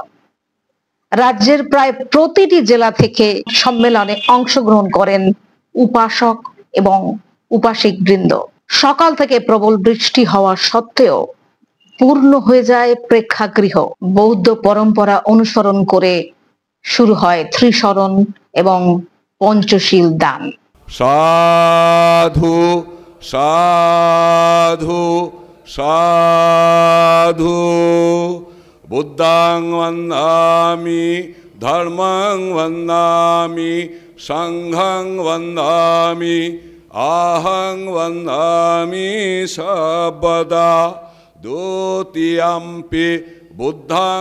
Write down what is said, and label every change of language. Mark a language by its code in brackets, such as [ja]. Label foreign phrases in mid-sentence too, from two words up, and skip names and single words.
[bn] রাজ্যের প্রায় প্রতিটি জেলা থেকে সম্মেলনে অংশগ্রহণ করেন উপাসক এবং উপাসিক বৃন্দ। সকাল থেকে প্রবল বৃষ্টি হওয়া সত্ত্বেও পূর্ণ হয়ে যায় প্রেক্ষাগৃহ। বৌদ্ধ পরম্পরা অনুসরণ করে শুরু হয় ত্রিশরণ এবং পঞ্চশীল দান। [pi] সাধু সাধু সাধু বুদ্ধাং বন্দামি ধর্মং বন্দামি সংঘং বন্দামি আহং বন্দামি সর্বদা দ্বিতীয়ম্পি বুদ্ধাং